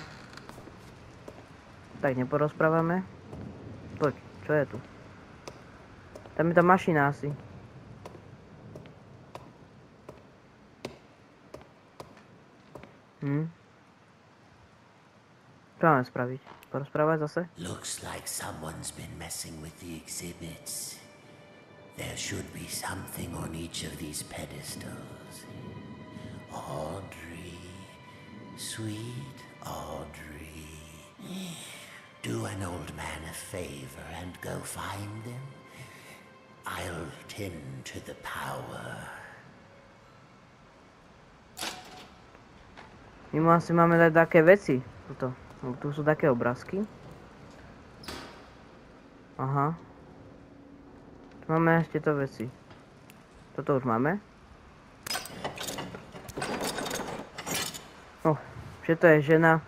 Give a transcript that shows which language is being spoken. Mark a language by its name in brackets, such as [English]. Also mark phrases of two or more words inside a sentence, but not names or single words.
[Slovak] Tak neporozprávame. Poď, čo je tu? Tam je tá mašina asi. Čo máme spraviť? Porozprávať zase? [English] Looks like someone's been messing with the exhibits. There should be something on each of these pedestals. Audrey, sweet Audrey. Do an old man a favor and go find them. I'll tend to the power. [Slovak] My mu asi máme dať také veci. Tuto. Tu sú také obrázky. Aha. Tu máme ešte to veci. Toto už máme. Že to je žena.